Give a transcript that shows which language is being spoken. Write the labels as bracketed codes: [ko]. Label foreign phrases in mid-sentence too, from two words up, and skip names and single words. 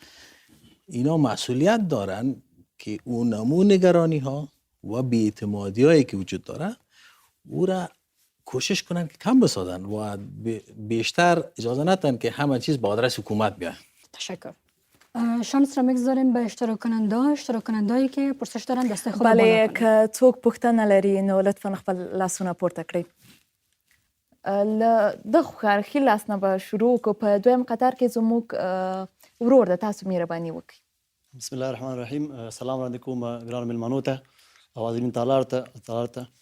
[fa] اینا مسئولیت دارن که اون نمو نگرانی ها و بی‌اعتمادی هایی که وجود داره او را کوشش کنن که کم بسازن و بیشتر اجازه ندن که همه چیز به آدرس حکومت بیاد. تشکر. شانس را میگذاریم به اشتراک کنندهایی که پرسش دارن دسته خود بله، بالا کنن. [ps] که څوک پوښتنه لري نو لطفا خپل لاسونه پورته کړئ. له دغه ښکارښي لاس نه به شروع وکړو. په دویم قطار کې زموږ ورور د تاسو مهرباني وکړئ. [ar] بسم الله الرحمن الرحیم. [ps] سلام وړاندې کوم ګرانو میلمنو ته او حاضرین تعالی ته.